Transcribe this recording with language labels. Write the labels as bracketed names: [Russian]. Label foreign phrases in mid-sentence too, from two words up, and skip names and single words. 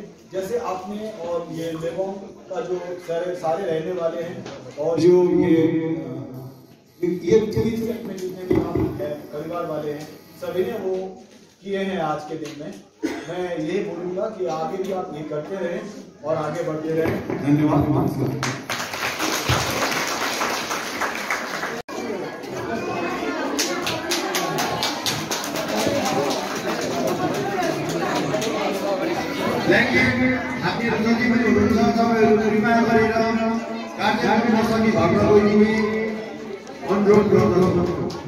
[Hindi] जैसे आपने और ये लेबोंग का जो सारे रहने वाले हैं और जो ये में जितने भी हम परिवार वाले हैं सभी ने वो किए हैं आज के दिन में। मैं यही बोलूँगा कि आगे भी आप ये करते रहें और आगे बढ़ते रहें। धन्यवाद। [Nepali] हामीहरू जति पनि हुनुहुन्छ तपाईँहरू कृपा गरेर कार्यक्रममा सबै भन्न गइदिने अनुरोध गर्दछु